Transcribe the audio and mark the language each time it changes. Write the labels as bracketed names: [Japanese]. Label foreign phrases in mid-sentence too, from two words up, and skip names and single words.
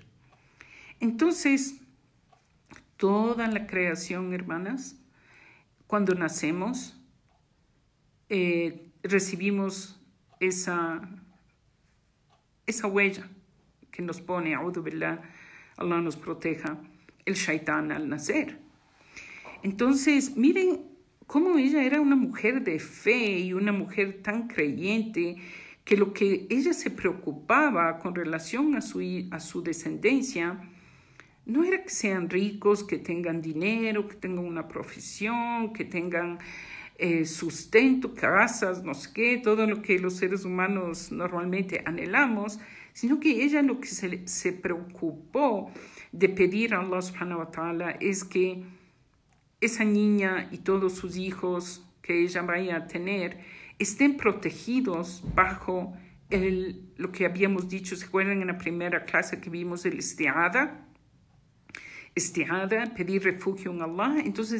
[Spanish] Entonces, toda la creación, hermanas, cuando nacemos, recibimos esa huella que nos pone, [Arabic] أعوذ بالله, [Spanish] Allah nos proteja, el shaitán al nacer. Entonces, miren cómo ella era una mujer de fe y una mujer tan creyente que lo que ella se preocupaba con relación a su descendencia no era que sean ricos, que tengan dinero, que tengan una profesión, que tengan sustento, casas, no sé qué, todo lo que los seres humanos normalmente anhelamos, sino que ella lo que se preocupó de pedir a Allah [Arabic] سبحانه وتعالى [Spanish] es que esa niña y todos sus hijos que ella vaya a tener estén protegidos bajo lo que habíamos dicho, ¿se acuerdan en la primera clase que vimos el isti'ada? Isti'ada, pedir refugio en Allah.